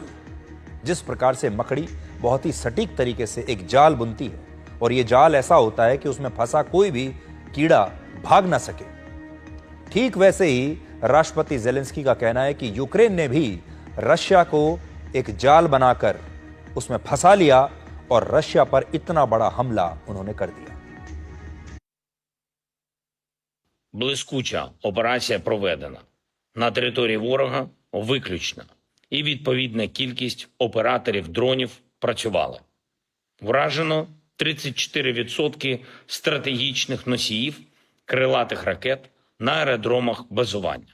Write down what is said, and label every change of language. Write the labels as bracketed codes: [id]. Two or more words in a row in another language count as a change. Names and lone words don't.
[hi] जिस प्रकार से मकड़ी बहुत ही सटीक तरीके से एक जाल बुनती है, और यह जाल ऐसा होता है कि उसमें फंसा कोई भी कीड़ा भाग ना सके, ठीक वैसे ही राष्ट्रपति ज़ेलेंस्की का कहना है कि यूक्रेन ने भी रशिया को एक जाल बनाकर उसमें फंसा लिया, और रशिया पर इतना बड़ा हमला उन्होंने कर दिया। [uk] Блискуча операція проведена. На території ворога виключно. І відповідна кількість операторів дронів працювали. Вражено 34% стратегічних носіїв крилатих ракет на аеродромах базування.